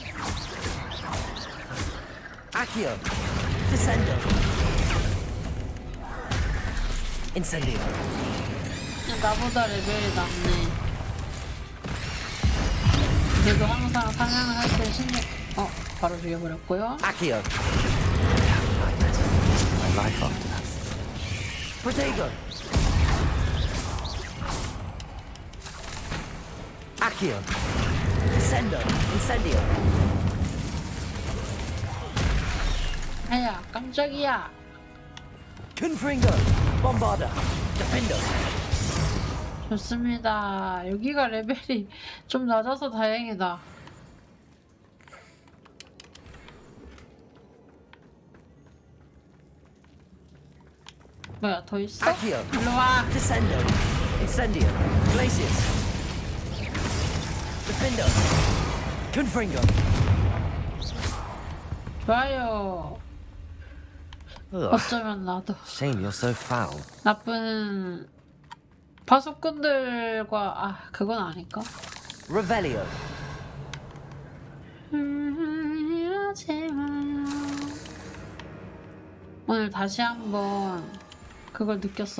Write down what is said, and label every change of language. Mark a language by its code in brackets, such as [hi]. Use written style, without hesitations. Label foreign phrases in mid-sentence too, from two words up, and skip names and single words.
[ko] Accio. Descendo. Incendio. 나보다 레벨이 낮네. 그래도 항상 사냥을 할 때 신경 바로 죽여버렸고요. Accio. [en] My life after that. [ko] Protego. Accio. Sendo. Incendio. 아야 깜짝이야. Confringo. Bombarda. Defender. 좋습니다. 여기가 레벨이 좀 낮아서 다행이다. 뭐야 더 있어? Accio. 일로와. Descendo. Incendio. Glacius. Defender. Confringo. 좋아요. Ugh. 어쩌면 나도 [en] Shame you're so foul. [ko] 나쁜 파수꾼들과 그건 아닐까? Revelio. 이러지 마요. 오늘 다시 한번 그걸 느꼈어.